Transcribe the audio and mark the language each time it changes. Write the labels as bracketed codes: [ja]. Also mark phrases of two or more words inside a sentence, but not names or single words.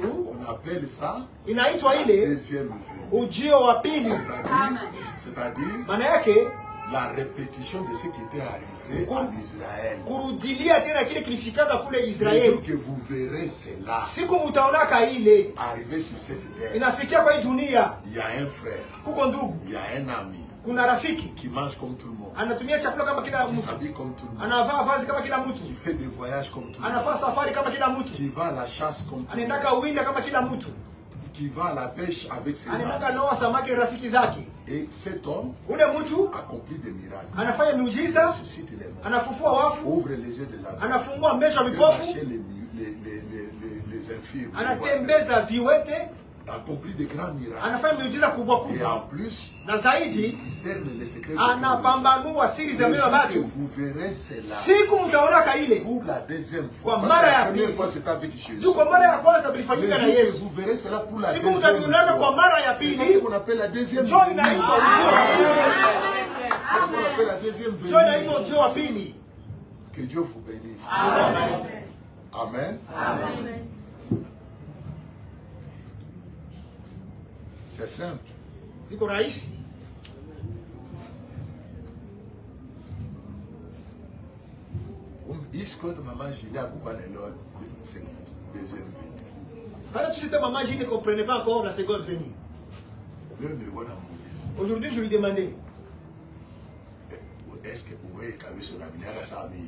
[fr] On appelle ça [sw] inaitwa [fr] la [sw] ile [fr] deuxième venue. [sw] ujio wa pili. [fr] C'est-à-dire [sw] Maana yake [fr] la répétition de ce qui était arrivé en Israël. [sw] kurudilia tena kile kilifikaka kule [fr] Les jours [sw] Israeli. [fr] que vous verrez cela [sw] Siku mutaonaka ile [fr] arriver sur cette terre, [sw] inafikia kwa hii dunia, [fr] il y a un frère, [sw] kuko ndugu, [fr] il y a un ami [sw] kuna rafiki [fr] qui mange comme tout le monde, [sw] anatumia chakula kama kila [fr] qui [sw] mtu, [fr] s'habille comme tout le monde, [sw] anavaa vazi kama kila [fr] qui [sw] mtu, [fr] fait des voyages comme tout le monde, [sw] anafaa safari kama kila mtu, [fr] qui va à la chasse comme tout le monde, [sw] anaendaka uwinda kama kila mtu, [fr] qui va à la pêche avec ses [sw] anaendaka [fr] amis. [sw] noa samaki na rafiki zake. [fr] Et cet homme [sw] Ule mtu [fr] accomplit des miracles, [sw] anafanya miujiza, [fr] ressuscite les morts, [sw] anafufua wafu, [fr] ouvre les yeux des aveugles, [sw] anafungua macho ya [fr] fait [sw] vipofu, [fr] marcher les infirmes, [sw] anatembeza viwete, [fr] accomplit de grands miracles. [sw] anafanya miujiza kubwa [fr] Et [sw] kubwa, [fr] en plus, [sw] na zaidi [fr] il discerne les secrets de Dieu. [sw] anapambanua siri za mioyo ya [fr] Que [sw] watu. [fr] vous verrez cela [sw] Siku mtaonaka ile, [fr] pour la deuxième fois. [sw] Kwa [fr] Parce que [sw] mara [fr] la [sw] ya [fr] première [sw] pili. [fr] fois c'était avec Jésus. [sw] juu kwa mara ya kwanza [fr] Le [sw] vilifanyika [fr] jour [sw] na [fr] que [sw] Yesu, [fr] vous verrez cela pour la [sw] siku [fr] deuxième [sw] mtavionaka kwa [fr] fois. [sw] mara ya [fr] C'est ça [sw] pili, [fr] ce qu'on appelle la deuxième [sw] ndio [fr] venue. [sw] inaitwa ujio wa pili. [fr] C'est ce qu'on appelle la deuxième venue. [sw] Ndio inaitwa ujio wa pili. [fr] Que Dieu vous bénisse. Amen. Amen. Amen. C'est simple. [sw] Iko rahisi. [fr] puisque maman Julie a coupé c'est deuxième venue. Pendant tout ce temps, maman Gilles ne comprenait pas encore la seconde venue. Aujourd'hui, je lui demandais, est-ce que vous voyez qu'il y a son ami à la famille?